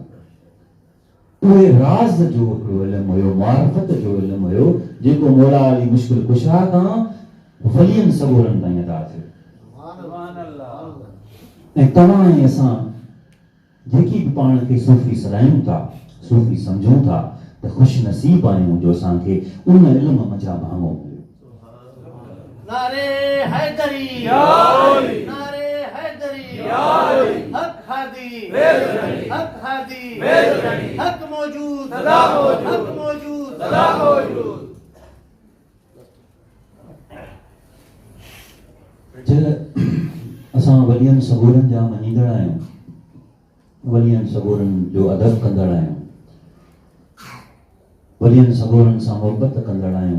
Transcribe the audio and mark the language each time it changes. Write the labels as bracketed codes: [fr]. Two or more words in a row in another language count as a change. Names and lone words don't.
[sd] उहे राज़ जो हिकिड़ो इल्मु हुयो, मारिफत जो इल्मु हुयो जेको मौला अली मुश्किल कुशा खां वलियनि सगोरनि ताईं अदा थियो। ऐं तव्हां ऐं असां जेकी बि पाण खे सूफ़ी सॾायूं था, सूफ़ी सम्झूं था त ख़ुशि नसीब आहियूं जो असांखे उन इल्म मंझां भाङो मिलियो। नारे हैदरी नारे हैदरी हक हादी हक हादी हक मौजूद हक मौजूद असां वलियनि सगोरनि जा मञींदड़ आहियूं, वलियनि सगोरनि जो अदब कंदड़ आहियूं, वलियनि सगोरनि सां मोहबत कंदड़ आहियूं।